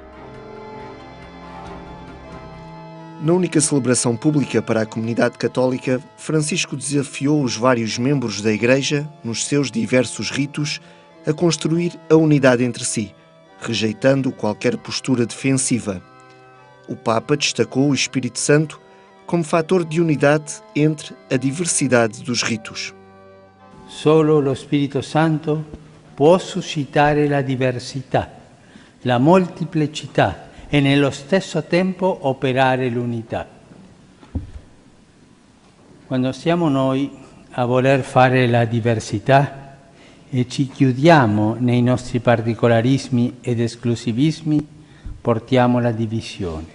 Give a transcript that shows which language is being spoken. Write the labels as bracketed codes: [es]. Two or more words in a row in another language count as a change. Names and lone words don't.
[pt] Na única celebração pública para a comunidade católica, Francisco desafiou os vários membros da Igreja, nos seus diversos ritos, a construir a unidade entre si, rejeitando qualquer postura defensiva. O Papa destacou o Espírito Santo como fator de unidade entre a diversidade dos ritos. [it] Solo lo Spirito Santo può suscitare la diversità, la molteplicità e nello stesso tempo operare l'unità. Quando siamo noi a voler fare la diversità e ci chiudiamo nei nostri particolarismi ed esclusivismi, portiamo la divisione.